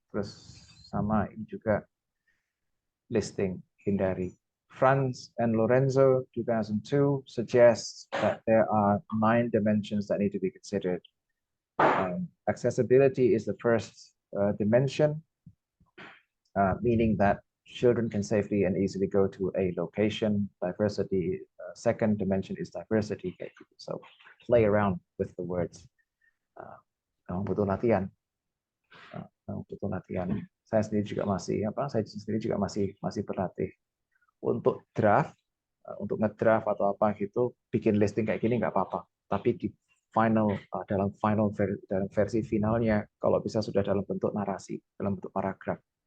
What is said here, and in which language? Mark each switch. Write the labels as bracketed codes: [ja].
[id] Terus sama ini juga listing, hindari. [en] Franz and Lorenzo 2002 suggests that there are 9 dimensions that need to be considered. Accessibility is the first dimension, meaning that children can safely and easily go to a location. Diversity, second dimension is diversity. So play around with the words. [id] Butuh latihan. Butuh latihan. Saya sendiri juga masih berlatih. Untuk draft, untuk ngedraft atau apa gitu, bikin listing kayak gini nggak apa-apa. Tapi di dalam versi finalnya, kalau bisa sudah dalam bentuk narasi, dalam bentuk paragraf.